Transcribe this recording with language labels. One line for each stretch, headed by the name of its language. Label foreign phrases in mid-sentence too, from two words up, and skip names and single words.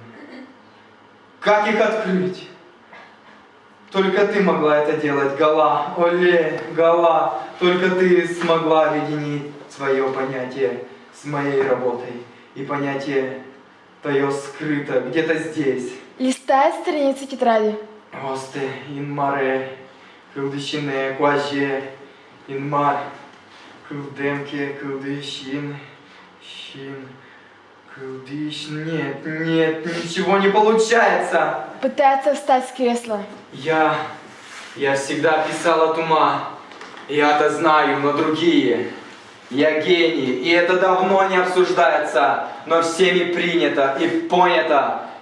Russian: Как их открыть? Только ты могла это делать, Гала, оле, Гала. Только ты смогла объединить свое понятие с моей работой. И понятие твое скрыто где-то здесь. Листает страницы тетради.
Udmurt: Осте, инмаре, кылдыщине, куаже, инмар, кылдемке, кылдыщин, щин, кылдыщ.
Russian: Нет, ничего не получается. Пытается встать с кресла. Я всегда писал от ума. Я-то знаю, но другие. Я гений, и это давно не обсуждается, но всеми принято и понято.